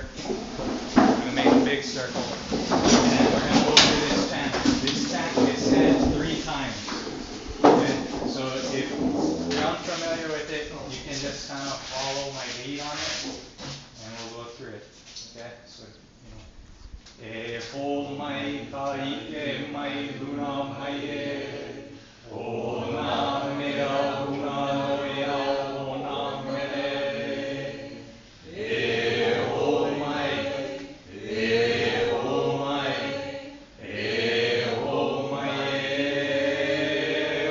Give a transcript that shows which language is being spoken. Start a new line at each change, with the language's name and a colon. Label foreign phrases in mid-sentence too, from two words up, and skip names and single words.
English: We're going to make a big circle. And we're going to go through this chant. This chant is said 3 times. Okay? So if you're unfamiliar with it, you can just kind of follow my lead on it. And we'll go through it. Okay? So,
Hawaiian: E po mai ka ike mai luna mai e. O na mea luna no e au o na mele. E o mai, e o mai, e o mai e.